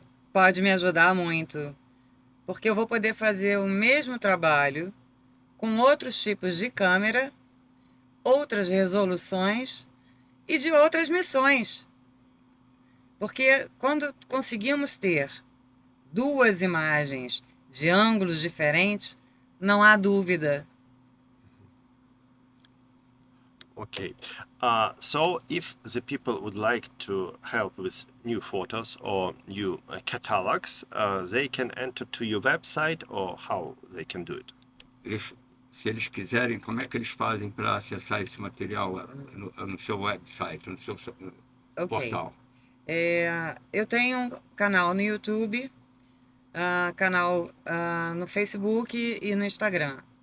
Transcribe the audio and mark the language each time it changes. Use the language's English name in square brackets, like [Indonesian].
[Portuguese] Pode me ajudar muito, porque eu vou poder fazer o mesmo trabalho com outros tipos de câmera, outras resoluções e de outras missões. Porque quando conseguimos ter duas imagens de ângulos diferentes, não há dúvida. [English] Okay. So if the people would like to help with new photos or new catalogs, they can enter to your website, or how they can do it? [Portuguese] Se eles quiserem, como é que eles fazem para acessar esse material no seu website, no seu Ok. portal? Eu tenho um canal no YouTube, canal no Facebook e no Instagram.